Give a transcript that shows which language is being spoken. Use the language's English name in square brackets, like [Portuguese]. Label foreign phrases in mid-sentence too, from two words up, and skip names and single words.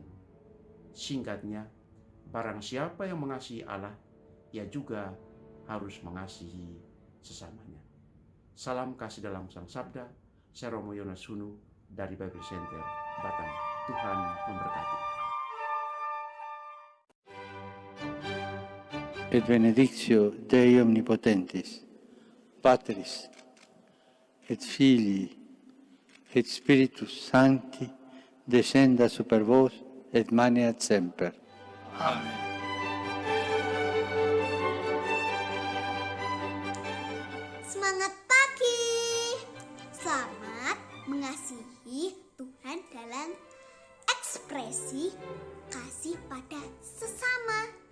[Indonesian] Singkatnya, barang siapa yang mengasihi Allah, ia juga harus mengasihi sesamanya. Salam kasih dalam Sang Sabda. Saya Romo Yonas Hunu dari Bible Center Batang. Tuhan memberkati. [Latin] Et benedictio Dei Omnipotentis, Patris, et Filii, et Spiritus Sancti, descenda super vos, et maneat semper. [Indonesian] Amen. Semangat pagi. Selamat mengasihi Tuhan dalam ekspresi kasih pada sesama.